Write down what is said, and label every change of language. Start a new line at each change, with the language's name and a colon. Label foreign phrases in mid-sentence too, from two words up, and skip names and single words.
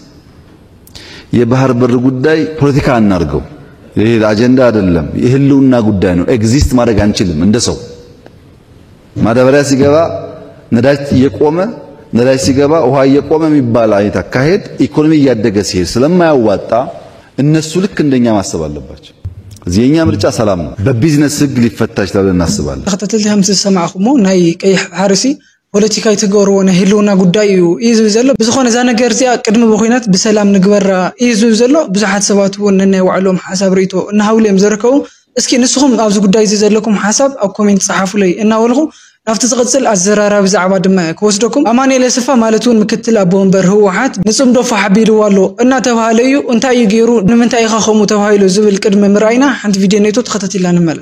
Amharic: የባህር በር ጉዳይ ፖለቲካ እናርገው ይሄ አጀንዳ አይደለም የህልውና ጉዳይ ነው ኤግዚስት ማድረግ አንችልም እንደሰው ማዳበሪያ ሲገባ ነዳጅ እየቆመ ነዳጅ ሲገባ ውሃ እየቆመ የሚባል አይነት አካሄድ ኢኮኖሚ እያደገ ሲሄድ ስለማያዋጣ እነሱ ልክ እንደኛ ማሰብ አለባቸው እዚህኛ ምርጫ ሰላም ነው በቢዝነስ ህግ ሊፈታ ይችላል እናስባለን
Tigrinya: ተከታተልቲ ሀምስ ሰማዕኹሞ ናይ ቀይሕ ሓርሲ ፖለቲካዊ ተገርዎ ነህልውና ጉዳዩ እዩ ዘሎ ብዝኾነ ዛ ነገር እዚኣ ቅድሚ በኮይናት ብሰላም ንግበራ እዩ ዘሎ ብዙሓት ሰባት እውን ነናይ ባዕሎም ሓሳብ ርእይቶ እናሃውሎም ዝርከቡ እስኪ ንስኹም ኣብዚ ጉዳይ እዚ ዘለኩም ሓሳብ ኣብ ኮሜንት ጻሓፉለይ እናወልኹ ናፍቲ ዝቕጽል ኣዘራራቢ ዛዕባ ድማ ክወስደኩም ኣማኑኤል አሰፋ ማለት እውን ምክትል ኣቦ ወንበር ህወሓት ንጽምዶ ሓቢርዎ ኣሎ እናተባሃለ እዩ እንታይ እዩ ገይሩ ንምንታይ ኢኻ ከምኡ ተባሂሉ ዝብል ቅድሚ ምርኣይና ሓንቲ ቪድዮ ነይቶ ተኸታቲልና ንመለስ